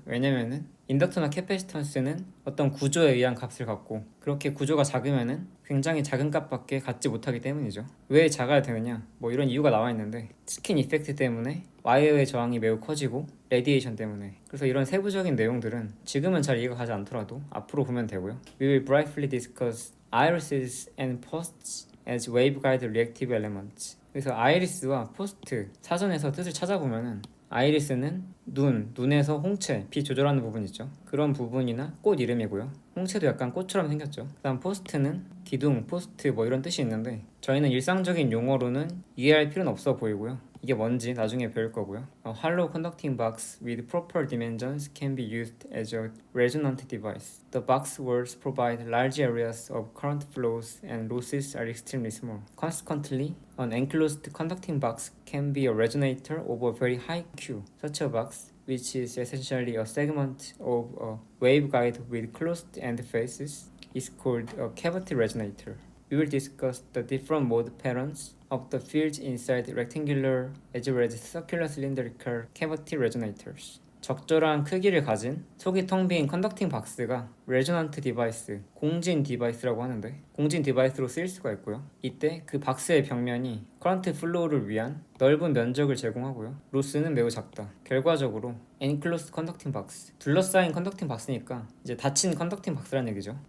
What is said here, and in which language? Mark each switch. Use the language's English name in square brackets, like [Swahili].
[Korean] 왜냐면은 인덕터나 캐패시턴스는 어떤 구조에 의한 값을 갖고 그렇게 구조가 작으면은 굉장히 작은 값밖에 갖지 못하기 때문이죠. 왜 작아야 되느냐? 이런 이유가 나와 있는데 스킨 이펙트 때문에 와이어의 저항이 매우 커지고 레디에이션 때문에. 그래서 이런 세부적인 내용들은 지금은 잘 이해가 가지 않더라도 앞으로 보면 되고요. [English] We will briefly discuss irises and posts as waveguide reactive elements. [Korean] 그래서 아이리스와 포스트 사전에서 뜻을 찾아보면은 아이리스는 눈에서 홍채, 빛 조절하는 부분 있죠. 그런 부분이나 꽃 이름이고요. 홍채도 약간 꽃처럼 생겼죠. 그다음 포스트는 기둥, 포스트 이런 뜻이 있는데 저희는 일상적인 용어로는 이해할 필요는 없어 보이고요. 이게 뭔지 나중에 배울 거고요. [English] A hollow conducting box with proper dimensions can be used as a resonant device. The box walls provide large areas of current flows and losses are extremely small. Consequently, an enclosed conducting box can be a resonator of a very high Q. Such a box, which is essentially a segment of a waveguide with closed end faces, is called a cavity resonator. We will discuss the different mode patterns of the fields inside rectangular as well as circular cylindrical cavity resonators. [Korean] 적절한 크기를 가진 속이 텅 빈 컨덕팅 박스가 레조넌트 디바이스, 공진 디바이스라고 하는데 공진 디바이스로 쓰일 수가 있고요. 이때 그 박스의 벽면이 커런트 플로우를 위한 넓은 면적을 제공하고요. 로스는 매우 작다. 결과적으로 [English] enclosed conducting box, [Korean] 둘러싸인 컨덕팅 박스니까 이제 닫힌 컨덕팅 박스라는 얘기죠.